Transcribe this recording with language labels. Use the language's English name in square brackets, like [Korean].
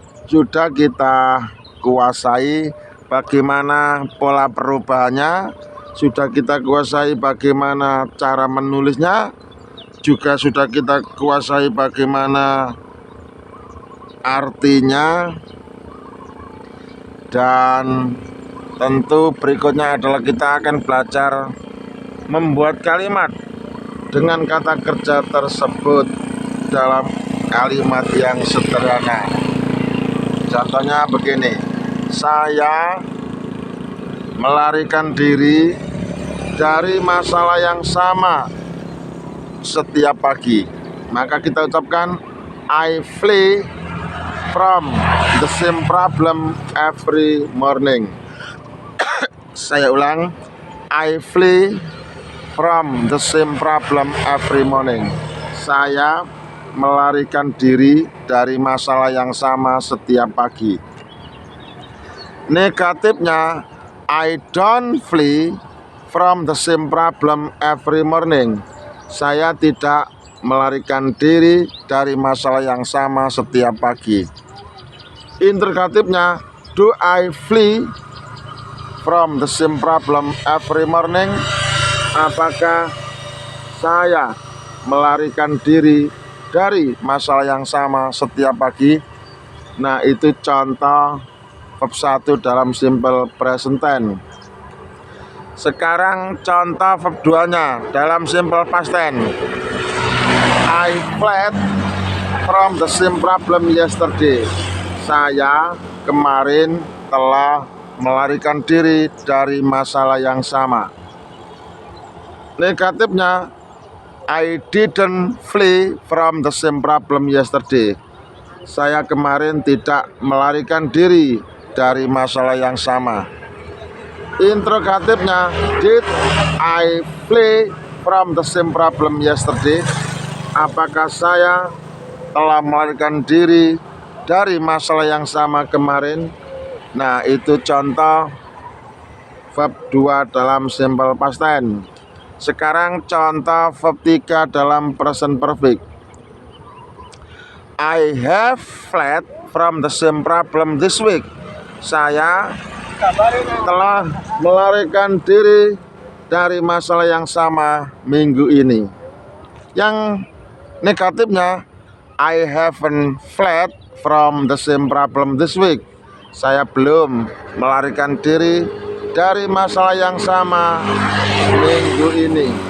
[Indonesian] Sudah kita kuasai bagaimana pola perubahannya, sudah kita kuasai bagaimana cara menulisnya, juga sudah kita kuasai bagaimana artinya, dan tentu berikutnya adalah kita akan belajar membuat kalimat dengan kata kerja tersebut dalam kalimat yang sederhana. Contohnya begini, saya melarikan diri dari masalah yang sama setiap pagi. Maka kita ucapkan [English] I flee from the same problem every morning. [Indonesian] Saya ulang, [English] I flee from the same problem every morning. [Indonesian] Saya melarikan diri dari masalah yang sama setiap pagi. Negatifnya, [English] I don't flee from the same problem every morning. [Indonesian] Saya tidak melarikan diri dari masalah yang sama setiap pagi. Interrogatifnya, [English] do I flee from the same problem every morning? [Indonesian] Apakah saya melarikan diri dari masalah yang sama setiap pagi? Nah, itu contoh verb 1 dalam simple present tense. Sekarang contoh verb 2-nya dalam simple past tense. [English] I fled from the same problem yesterday. [Indonesian] Saya kemarin telah melarikan diri dari masalah yang sama. Negatifnya, [English] I didn't flee from the same problem yesterday. [Indonesian] Saya kemarin tidak melarikan diri dari masalah yang sama. Interrogatifnya, [English] did I flee from the same problem yesterday? [Indonesian] Apakah saya telah melarikan diri dari masalah yang sama kemarin? Nah, itu contoh verb 2 dalam simple past tense. Sekarang contoh verb 3 dalam present perfect. [English] I have fled from the same problem this week. [Indonesian] Saya telah melarikan diri dari masalah yang sama minggu ini. Yang negatifnya, [English] I haven't fled from the same problem this week. [Indonesian] Saya belum melarikan diri dari masalah yang sama minggu ini.